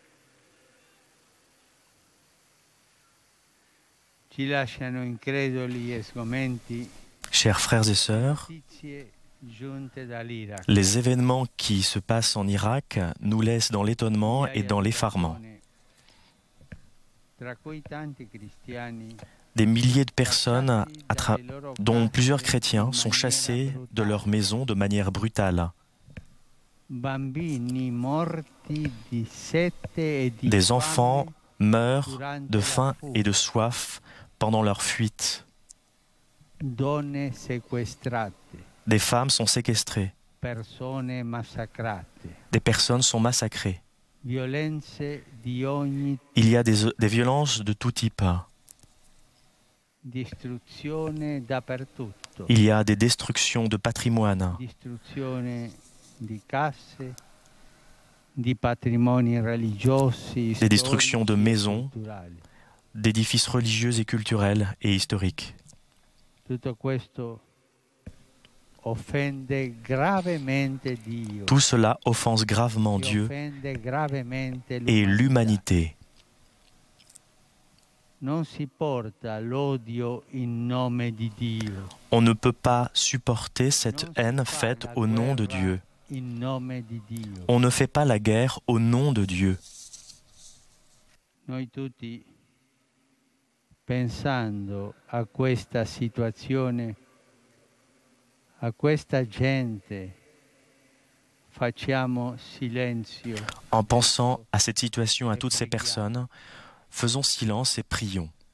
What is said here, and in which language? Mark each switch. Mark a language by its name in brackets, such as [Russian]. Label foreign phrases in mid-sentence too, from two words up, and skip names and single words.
[Italian] ci lasciano increduli e sgomenti [French] Chers frères et sœurs, [Italian] notizie giunte dall'Iraq. [French] les événements qui se passent en Irak nous laissent dans l'étonnement et dans l'effarement. [Italian] Tra cui tanti cristiani [French] Des milliers de personnes, dont plusieurs chrétiens, sont chassés de leur maison de manière brutale. [Italian] bambini morti di sete e di [French] Des [Italian] fame [French] enfants meurent [Italian] durante [French] de la faim [Italian] fuga. [French] et de soif pendant leur fuite. [Italian] Donne sequestrate, [French] Des femmes sont séquestrées. [Italian] persone massacrate, [French] Des personnes sont massacrées. [Italian] violenze di ogni [French] Il y a des violences de tout type. [Italian] distruzione dappertutto, [French] Il y a des destructions de patrimoine, [Italian] distruzione di casse, di patrimoni religiosi, [French] des destructions de [Italian] storici, [French] maisons, [Italian] culturali. [French] d'édifices religieux et culturels et historiques. [Italian] Tutto questo offende gravemente Dio, [French] Tout cela offense gravement [Italian] e [French] Dieu [Italian] offende gravemente [French] et l'humanité. [Italian] Non si porta l'odio in nome di Dio. [French] On ne peut pas supporter [Italian] Non [French] cette [Italian] si [French] haine [Italian] fa [French] faite [Italian] la [French] au nom de [Italian] guerra [French] Dieu. [Italian] in nome di Dio. [French] On ne fait pas la guerre au nom de Dieu. [Italian] Noi tutti, pensando a questa situazione, a questa gente, facciamo silenzio. [French] En pensant à cette situation, à toutes ces personnes, faisons silence et prions.